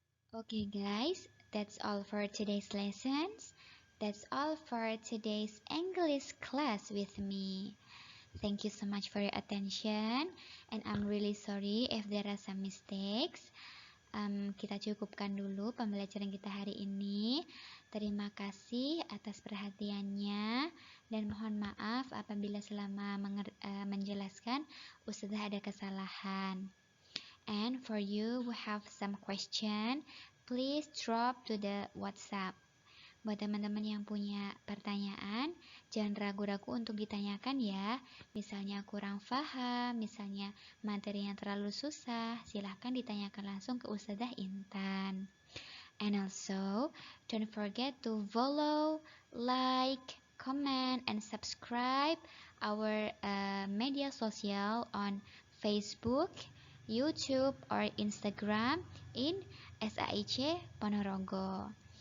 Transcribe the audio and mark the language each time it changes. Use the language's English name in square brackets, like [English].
[English] Okay guys, that's all for today's lessons. That's all for today's English class with me. Thank you so much for your attention, and I'm really sorry if there are some mistakes. [Indonesian] Kita cukupkan dulu pembelajaran kita hari ini. Terima kasih atas perhatiannya, dan mohon maaf apabila selama menjelaskan Ustazah ada kesalahan. [English] And for you who have some question, please drop to the WhatsApp. [Indonesian] Buat teman-teman yang punya pertanyaan, jangan ragu-ragu untuk ditanyakan ya. Misalnya kurang paham, misalnya materi yang terlalu susah, silahkan ditanyakan langsung ke Ustazah Intan. [English] And also, don't forget to follow, like, comment, and subscribe our media social on Facebook, YouTube, or Instagram in SAIC Ponorogo.